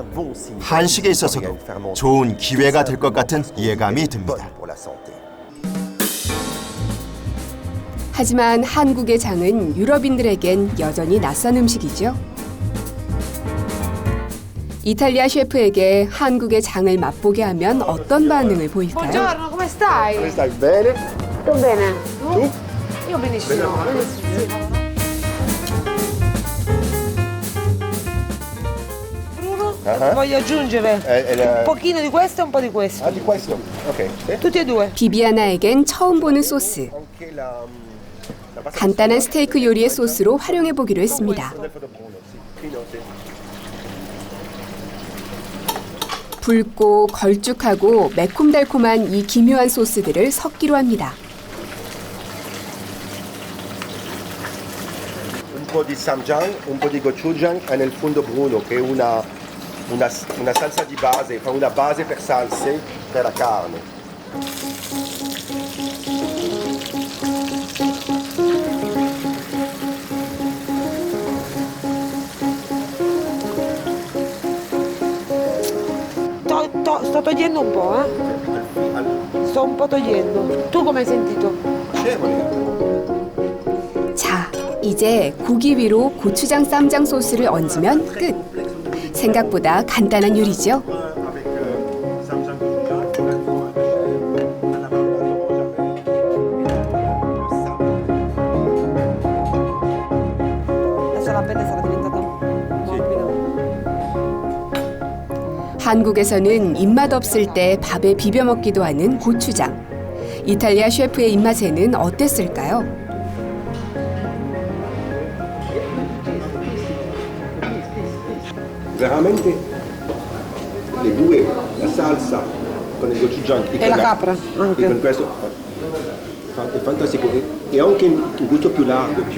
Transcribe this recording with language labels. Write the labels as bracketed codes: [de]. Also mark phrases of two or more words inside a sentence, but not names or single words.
[ko] 한식에 있어서도 좋은 기회가 될 것 같은 예감이 듭니다. 하지만 한국의 장은 유럽인들에겐 여전히 낯선 음식이죠. 이탈리아 셰프에게 한국의 장을 맛보게 하면 어떤 반응을 보일까요? [it] Buongiorno, come stai? Come stai? Bene? Tutto bene. Tu? Io benissimo. Bruno, voglio aggiungere un pochino di questo e un po' di questo. Ah, di questo? Ok. Tutti e due. [ko] 비비아나에겐 처음 보는 소스. 간단한 스테이크 요리의 소스로 활용해 보기로 했습니다. 붉고 걸쭉하고 매콤달콤한 이 기묘한 소스들을 섞기로 합니다. [it] Un po' di samjang, un po' di gochujang e nel fondo bruno che è una una salsa di base, fa una base per salse per la carne. Sto togliendo un po', sto un po' togliendo. Tu come hai sentito? [ko] 자, 이제 고기 위로 고추장 쌈장 소스를 얹으면 끝. 생각보다 간단한 요리죠. [it] Adesso la pelle sarà diventata morbida. [ko] 한국에서는 입맛 없을 때 밥에 비벼 먹기도 하는 고추장. 이탈리아 셰프의 입맛에는 어땠을까요? [it] Veramente le due, la salsa con il gochujang E la capra anche. e con questo è fantastico e anche un gusto più largo, più